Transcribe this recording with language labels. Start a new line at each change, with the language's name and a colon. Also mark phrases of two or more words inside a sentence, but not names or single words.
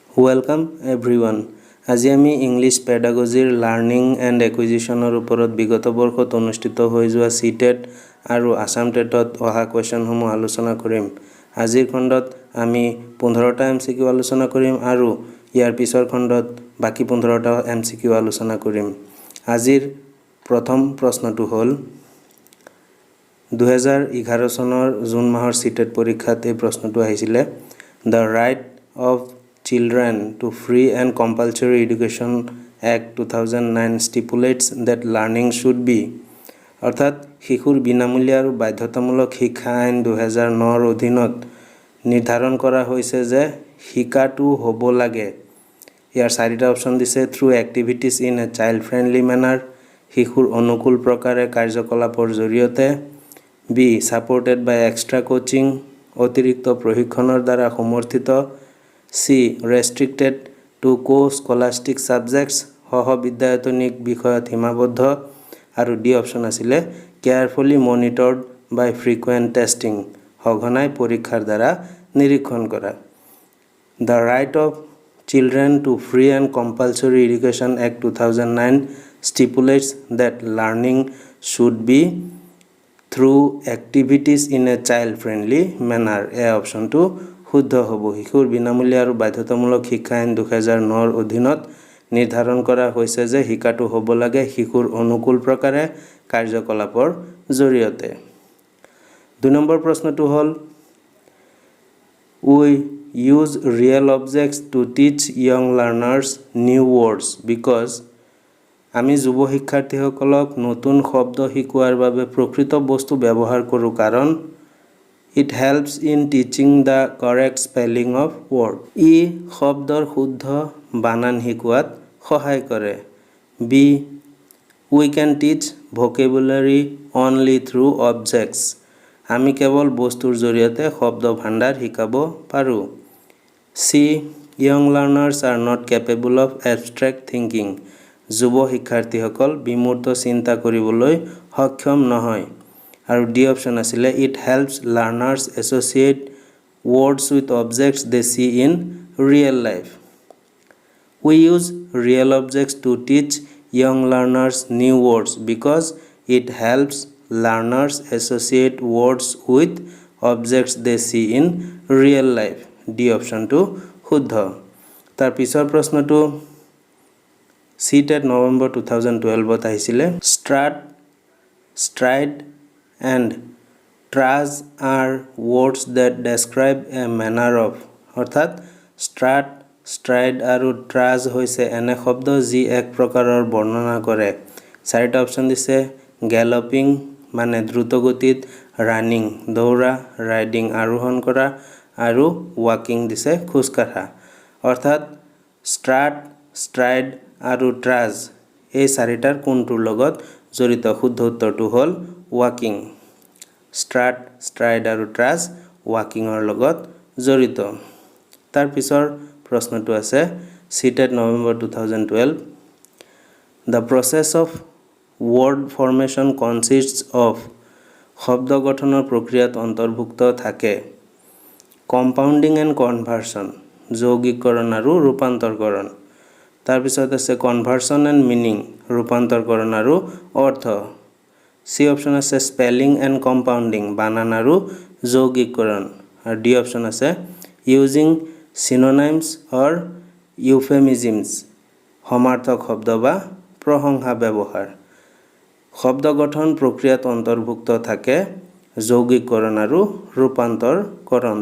English: Welcome everyone.
Assamese: আজি আমি
English: English pedagogy learning and acquisition
Assamese: ওপৰত বিগত বৰ্ষত অনুষ্ঠিত হৈ যোৱা CTET আৰু আসাম টেটত অহা কোৱেশ্যনসমূহ আলোচনা কৰিম। আজিৰ খণ্ডত আমি 15টা MCQ আলোচনা কৰিম আৰু ইয়াৰ পিছৰ খণ্ডত বাকি 15টা MCQ আলোচনা কৰিম। আজিৰ প্ৰথম প্ৰশ্নটো হ'ল 2011 চনৰ জুন মাহৰ CTET পৰীক্ষাত এই প্ৰশ্নটো আহিছিলে।
English: The right of children to free and compulsory education act 2009 stipulates that learning should be
Assamese: অৰ্থাৎ শিশুৰ বিনামূলীয়া আৰু বাধ্যতামূলক শিক্ষা আইন 2009 অধীনত নিৰ্ধাৰণ কৰা হৈছে যে শিকাটো হ'ব লাগে। ইয়াৰ চাৰিটা অপচন দিছে
English: through activities in a child friendly manner,
Assamese: শিশুৰ অনুকূল প্ৰকাৰে কাৰ্যকলাপৰ জৰিয়তে,
English: B supported by extra coaching,
Assamese: অতিৰিক্ত প্ৰশিক্ষণৰ দ্বাৰা সমৰ্থিত,
English: C restricted to co-scholastic subjects,
Assamese: সহ বিদ্যায়তনিক বিষয়ত সীমাবদ্ধ, আৰু D অপচন আছিলে
English: carefully monitored by frequent testing,
Assamese: সঘনাই পৰীক্ষাৰ দ্বাৰা নিৰীক্ষণ কৰা।
English: The right of children to free and compulsory education act 2009 stipulates that learning should be through activities in a child friendly manner.
Assamese: এই অপচনটো শুদ্ধ হ'ব। শিশুৰ বিনামূলীয়া আৰু বাধ্যতামূলক শিক্ষা আইন 2009 অধীনত নিৰ্ধাৰণ কৰা হৈছে যে শিকাটো হ'ব লাগে শিশুৰ অনুকূল প্ৰকাৰে কাৰ্যকলাপৰ জৰিয়তে। 2 নম্বৰ প্ৰশ্নটো হ'ল
English: We use real objects to teach young learners new words because
Assamese: আমি যুৱ শিক্ষাৰ্থীসকলক নতুন শব্দ শিকোৱাৰ বাবে প্ৰকৃত বস্তু ব্যৱহাৰ কৰোঁ কাৰণ
English: It helps in teaching the correct spelling of word.
Assamese: ই শব্দৰ শুদ্ধ বানান শিকোৱাত সহায় কৰে।
English: B We can teach vocabulary only through objects.
Assamese: আমি কেৱল বস্তুৰ জৰিয়তে শব্দ ভাণ্ডাৰ শিকাব পাৰোঁ।
English: C Young learners are not capable of abstract thinking.
Assamese: যুৱ শিক্ষাৰ্থীসকল বিমূৰ্ত চিন্তা কৰিবলৈ সক্ষম নহয়। আৰু D অপচন আছিলে
English: It helps learners associate words with objects they see in real life. We use real objects to teach young learners new words because it helps learners associate words with objects they see in real life.
Assamese: D অপচনটো শুদ্ধ। তাৰ পিছৰ প্ৰশ্নটো CTET নৱেম্বৰ 2012ত আহিছিলে।
English: Stride and trudge are words that describe a manner of
Assamese: অৰ্থাৎ stride আৰু trudge হৈছে এনে শব্দ যি এক প্ৰকাৰৰ বৰ্ণনা কৰে। চাৰিটা অপচন দিছে galloping মানে দ্ৰুতগতিত, running দৌৰা, riding আৰোহণ কৰা, আৰু walking দিছে খোজকাঢ়া। অৰ্থাৎ stride আৰু trudge এই চাৰিটাৰ কোনটোৰ লগত জড়িত? শুদ্ধ উত্তৰটো হ'ল walking. stride আৰু trudge walkingৰ লগত জড়িত। তাৰ পিছৰ প্ৰশ্নটো আছে CTET নৱেম্বৰ 2012
English: The process of word formation consists of
Assamese: শব্দ গঠনৰ প্ৰক্ৰিয়াত অন্তৰ্ভুক্ত থাকে
English: compounding and conversion
Assamese: যৌগিকৰণ আৰু ৰূপান্তৰকৰণ। তাৰ পিছত আছে
English: conversion and meaning
Assamese: ৰূপান্তৰকৰণ আৰু অৰ্থ। C অপচন আছে
English: spelling and compounding
Assamese: বানান আৰু যৌগিকৰণ। আৰু D অপচন আছে
English: using synonyms or euphemisms
Assamese: সমাৰ্থক শব্দ বা প্ৰশংসা ব্যৱহাৰ। শব্দ গঠন প্ৰক্ৰিয়াত অন্তৰ্ভুক্ত থাকে যৌগিকৰণ আৰু ৰূপান্তৰকৰণ।